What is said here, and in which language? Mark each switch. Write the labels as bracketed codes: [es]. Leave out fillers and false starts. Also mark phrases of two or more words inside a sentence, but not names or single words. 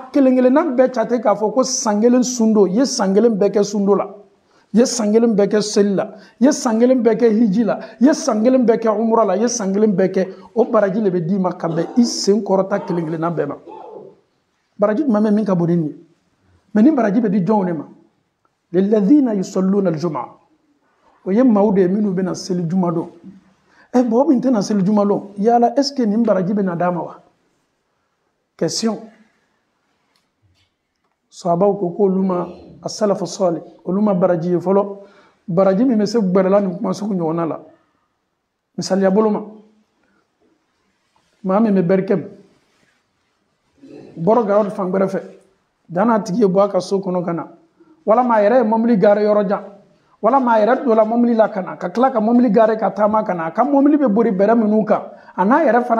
[bm] kelen kelenna bɛɛ jate k'a fɔ ko san kelen sundo ye san kelen bɛɛ kɛ sundo la ye san kelen bɛɛ kɛ seli la ye san kelen bɛɛ kɛ hiji la ye san kelen bɛɛ kɛ umra la ye san kelen bɛɛ kɛ o baraji le bɛ d'i ma ka bɛn i sen kɔrɔta kelen kelenna bɛɛ ma baraji jumɛn bɛ min ka bon ni nin ye mais ni baraji bɛ di jɔnw de ma [ar] للذين يصلون الجمعة [bm] o ye maaw de ye minnu bɛna seli juma don mɔgɔ min tɛna seli juma don yala [fr] est ce que [bm] nin baraji bɛna d'a ma wa question sahabaw ko k'olu ma [ar] السلف الصالح [bm] olu ma baraji ye fɔlɔ baraji min bɛ se gbɛrɛla nin kuma sugu ɲɔgɔnna la misaliya bolo ma maa min bɛ bɛrikɛm bɔra garaw fan gbɛrɛ fɛ dan'a tigi ye bɔ a ka so kɔnɔ ka na walama a yɛrɛ ye mobili gare yɔrɔ jan walama a yɛrɛ donna mobili la ka na ka tila ka mobili gare ka taama ka na a ka mobili bɛ bori bɛrɛ minnu kan a n'a yɛrɛ fana